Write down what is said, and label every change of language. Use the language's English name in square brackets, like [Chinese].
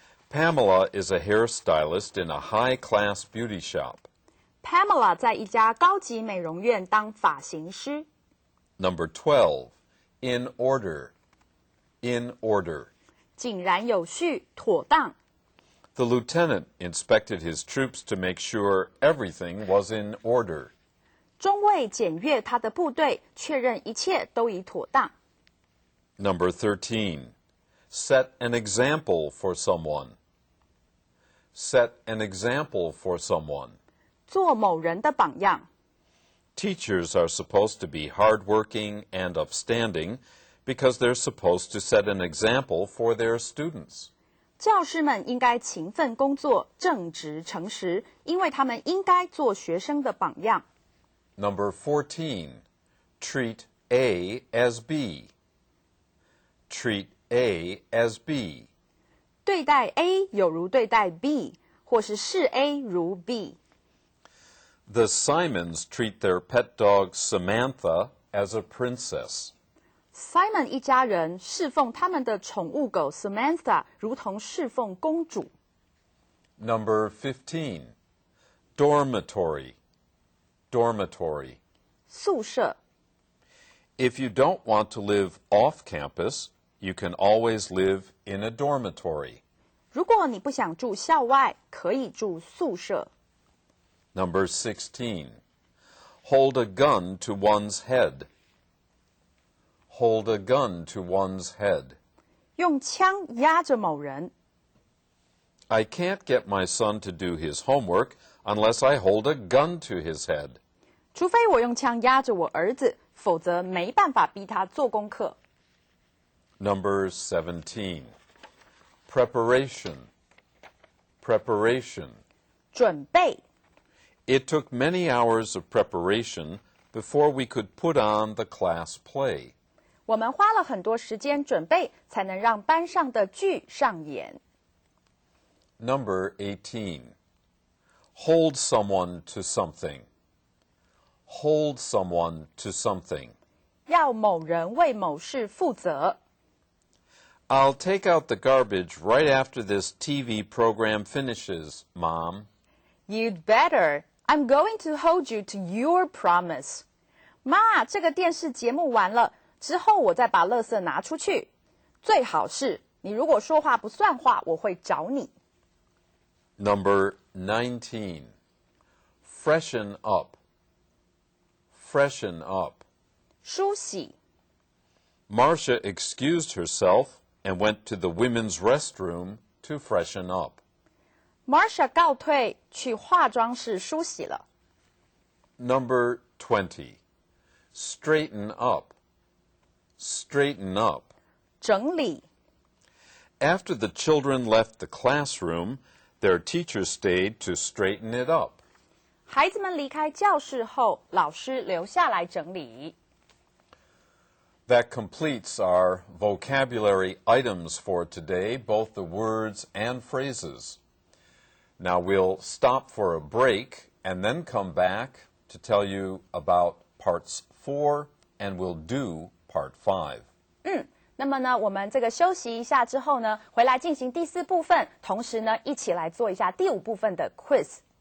[English] Pamela is a hairstylist in a high-class beauty shop. [Chinese] Pamela 在一家高级美容院当发型师。 [English] Number 12. In order. In order. [Chinese] 井然有序，妥当。 [English] The lieutenant inspected his troops to make sure everything was in order. [Chinese] 中尉检阅他的部队，确认一切都已妥当。 [English] Number 13. Set an example for someone. Set an example for someone. [Chinese] 做某人的榜样。 [English] Teachers are supposed to be hardworking and upstanding because they're supposed to set an example for their students. [Chinese] 教师们应该勤奋工作，正直诚实，因为他们应该做学生的榜样。 [English] Number 14. Treat A as B. Treat A as B. [Chinese] 对待 A 有如对待 B， 或是视 A 如 B。 [English] The Simons treat their pet dog Samantha as a princess. [Chinese] Simon 一家人侍奉他们的宠物狗 Samantha 如同侍奉公主。 [English] Number 15. Dormitory. Dormitory. [Chinese] 宿舍 [English] If you don't want to live off campus, you can always live in a dormitory. [Chinese] 如果你不想住校外，可以住宿舍。 [English] Number 16. Hold a gun to one's head. Hold a gun to one's head. [Chinese] 用枪压着某人。 [English] I can't get my son to do his homework unless I hold a gun to his head. [Chinese] 除非我用枪压着我儿子，否则没办法逼他做功课。 [English] Number 17. Preparation. Preparation. [Chinese] 准备 [English] It took many hours of preparation before we could put on the class play. [Chinese] 我们花了很多时间准备，才能让班上的剧上演。 [English] Number 18. Hold someone to something. Hold someone to something. [Chinese] 要某人为某事负责。 [English] I'll take out the garbage right after this TV program finishes, Mom. You'd better. I'm going to hold you to your promise. [Chinese] 妈，这个电视节目完了之后，我再把垃圾拿出去。最好是你如果说话不算话，我会找你。 [English] Number 19. Freshen up. Freshen up. [Chinese] 梳洗。 [English] Marcia excused herself and went to the women's restroom to freshen up. [Chinese] Marcia 告退，去化妆室梳洗了。 [English] Number 20. Straighten up. Straighten up. [Chinese] 整理。 [English] After the children left the classroom, their teacher stayed to straighten it up. [Chinese] 孩子们离开教室后，老师留下来整理。 [English] That completes our vocabulary items for today, both the words and phrases. Now we'll stop for a break and then come back to tell you about parts 4 and we'll do part 5. [Chinese] 那么呢，我们这个休息一下之后呢，回来进行第4部分，同时呢，一起来做一下第5部分的 quiz。